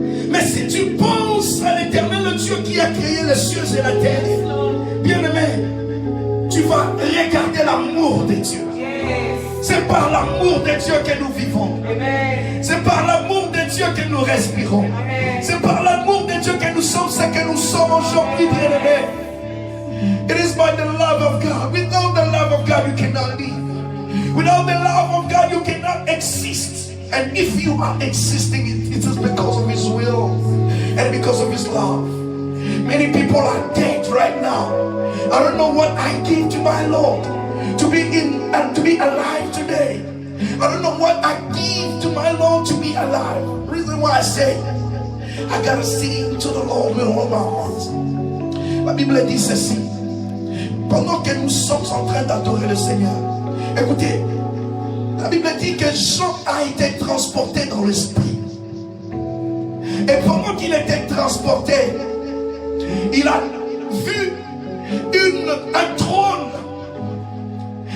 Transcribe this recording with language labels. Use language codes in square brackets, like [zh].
[fr] Mais si tu penses à l'Éternel, le Dieu qui a créé les cieux et la terre, bien-aimé, tu vas regarder l'amour de Dieu. C'est par l'amour de Dieu que nous vivons. C'est par l'amour de Dieu que nous respirons. C'est par l'amour de Dieu que nous sommes ce que nous sommes aujourd'hui, bien-aimés. [en] It is by the love of God. Without the love of God, you cannot live. Without the love of God, you cannot exist. And if you are existing, it is because of His will and because of His love. Many people are dead right now. I don't know what I gave to my Lord to be in and to be alive today. I don't know what I give to my Lord to be alive. Reason why I say I gotta sing to the Lord with all my heart. [fr] La Bible dit ceci. Pendant que nous sommes en train d'adorer le Seigneur, écoutez, la Bible dit que Jean a été transporté dans l'esprit. Et pendant qu'il était transporté, il a vu un trône.